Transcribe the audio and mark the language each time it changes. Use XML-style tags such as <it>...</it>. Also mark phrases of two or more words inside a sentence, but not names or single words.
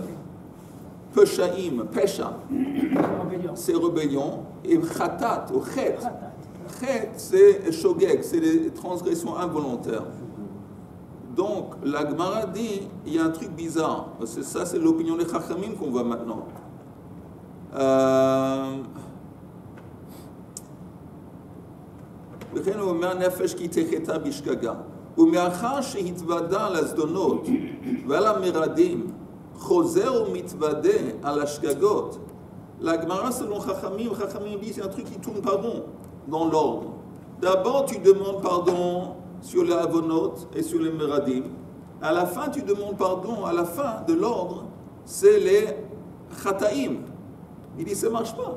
<he>פשעים, פשע,</he> <fr>c'est rébellion. Et khatat, ou chet, chet, c'est shogeg, c'est des transgressions involontaires. Donc, la Gemara dit, il y a un truc bizarre. Ça, c'est l'opinion des Chachamim qu'on voit maintenant.</fr> <he>וכן הוא אומר נפש כי תחתה בשגגה. ומאחר שהתוודה על הזדונות ועל המרדים, חוזר ומתוודה על השגגות.</he> <fr>La selon Chachamim, Chachamim dit c'est un truc qui tourne pas rond dans l'ordre. D'abord tu demandes pardon sur les avonot et sur les meradim. À la fin tu demandes pardon, à la fin de l'ordre, c'est les chataim. Il dit ça marche pas.</fr>